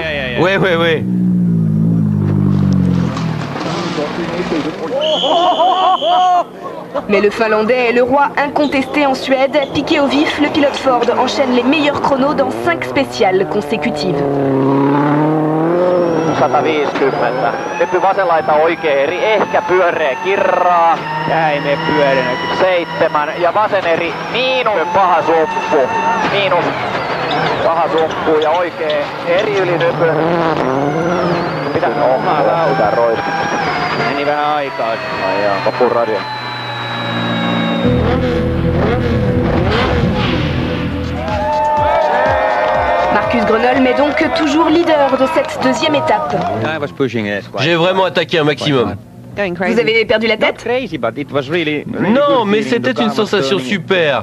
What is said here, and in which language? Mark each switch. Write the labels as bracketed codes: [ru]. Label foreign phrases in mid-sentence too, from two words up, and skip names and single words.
[fr] Ouais. Mais le Finlandais est le roi incontesté en Suède. Piqué au vif, le pilote Ford enchaîne les meilleurs chronos dans 5 spéciales consécutives. 150. [fi] Nyppy vasenlaita oikein eri, ehkä pyöreä kirraa. Ei me pyörinyt. 7 ja vasen eri miinus paha sumppu. Miinus paha sumppu ja oikein eri yli nypy. Mitä? Pitää roiskua. Meni vähän aikaa. Ai joo, loppuun radio. [fr] Marcus Gronholm est donc toujours leader de cette 2e étape. J'ai vraiment attaqué un maximum. Vous avez perdu la tête? Non, mais c'était une sensation super.